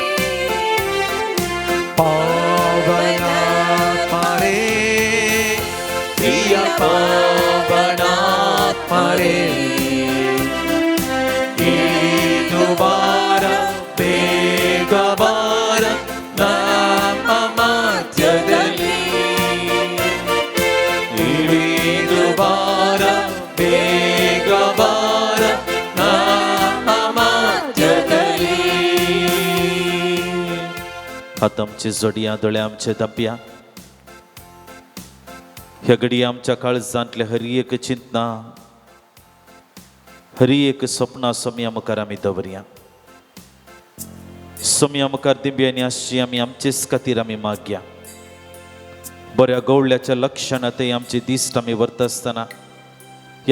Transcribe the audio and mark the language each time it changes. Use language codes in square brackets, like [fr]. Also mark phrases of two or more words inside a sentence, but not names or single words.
[kn] ಪಾವನಾತ್ಮರೇ ಪ್ರಿಯ ಪಾವನಾತ್ಮರೇ ಇದು ಬಾರ ಬೇಗ ಬಾರ ನಮ್ಮ ಮಧ್ಯದಲ್ಲಿ ಇಳಿದು ಬಾರ ಬೇಗ ಬಾರ ನಮ್ಮ ಮಧ್ಯದಲ್ಲಿ [kok] हात आमचे जोडया दोळे आमचे दाबया ह्या घडी आमच्या काळजांतले हर एक चिंतना हर एक स्वप्नां सोम्या मुखार आमी दवरया सोम्या मुखार दिंब्यांनी आसची आमी आमचेच खातीर आमी मागया बऱ्या गवळ्याच्या लक्षणांतय आमचे दिश्ट आमी व्हरता आसतना ह्या